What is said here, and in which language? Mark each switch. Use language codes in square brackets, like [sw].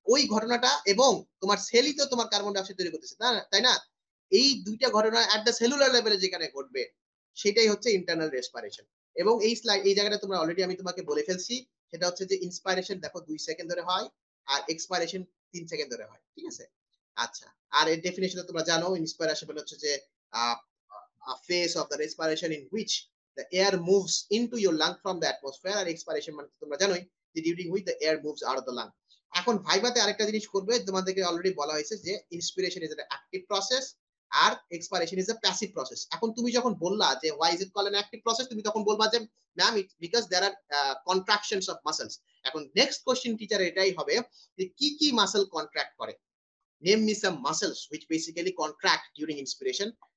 [bn] ওই ঘটনাটা, এবং তোমার সেলই তো তোমার কার্বন ডাই অক্সাইড তৈরি করতেছে, তাই না? এই দুইটা ঘটনা এট দ্য সেলুলার লেভেলে যেখানে ঘটবে সেটাই হচ্ছে ইন্টারনাল রেসপিরেশন। এবং এই স্লাইড এই জায়গাটা তোমরা অলরেডি আমি তোমাকে বলে ফেলছি, সেটা হচ্ছে যে ইন্সপাইরেশন দেখো 2 সেকেন্ড ধরে হয় আর এক্সপাইরেশন 3 সেকেন্ড ধরে হয়। ঠিক আছে? আচ্ছা, আর এর ডেফিনিশন তোমরা জানো, ইন্সপাইরেশন মানে হচ্ছে যে আহ [en] a phase of the respiration in which the air moves into your lung from the atmosphere, [bn] আর expiration মানে তোমরা জানোই যে [en] during which the air moves out of the lung। [bn] এখন ভাইভাতে আরেকটা জিনিস করবে, তোমাদেরকে অলরেডি বলা হয়েছে যে inspiration is an active process আর expiration is a passive process। এখন তুমি যখন বললা যে [en] why is it called an active process, [bn] তুমি তখন বলবা যে ma'am it because [en] there are contractions of muscles। [bn] এখন নেক্সট কোশ্চেন টিচার এটাই হবে যে কি কি মাসল কন্ট্রাক্ট করে, [en] Name me some muscles which basically contract during inspiration।